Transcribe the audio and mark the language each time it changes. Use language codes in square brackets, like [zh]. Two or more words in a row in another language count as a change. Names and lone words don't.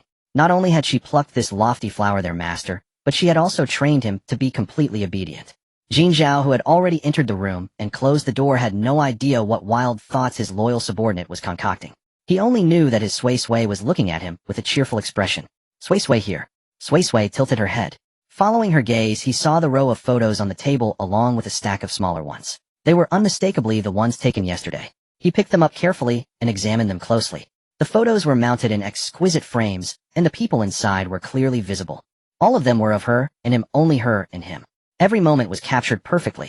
[en] Not only had she plucked this lofty flower, their master, but she had also trained him to be completely obedient. Jin Zhao, who had already entered the room and closed the door, had no idea what wild thoughts his loyal subordinate was concocting. He only knew that his Sui Sui was looking at him with a cheerful expression. Sui Sui here. Sui Sui tilted her head. Following her gaze, he saw the row of photos on the table along with a stack of smaller ones. They were unmistakably the ones taken yesterday. He picked them up carefully and examined them closely. The photos were mounted in exquisite frames, and the people inside were clearly visible. All of them were of her and him, only her and him. Every moment was captured perfectly.